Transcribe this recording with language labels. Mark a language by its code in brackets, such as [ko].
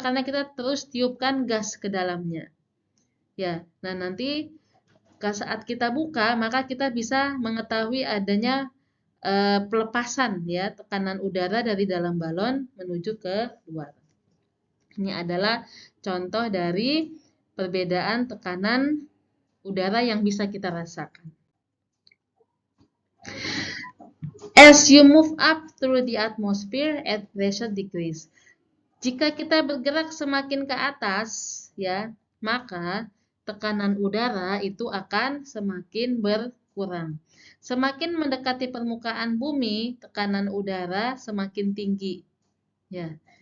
[id] Karena kita terus tiupkan gas ke dalamnya. Ya, nah nanti saat kita buka, maka kita bisa mengetahui adanya pelepasan, ya, tekanan udara dari dalam balon menuju ke luar. Ini adalah contoh dari perbedaan tekanan udara yang bisa kita rasakan. [en] As you move up through the atmosphere, air pressure decrease. [id] Jika kita bergerak semakin ke atas, ya, maka tekanan udara itu akan semakin berkurang. Semakin mendekati permukaan bumi, tekanan udara semakin tinggi. Ya.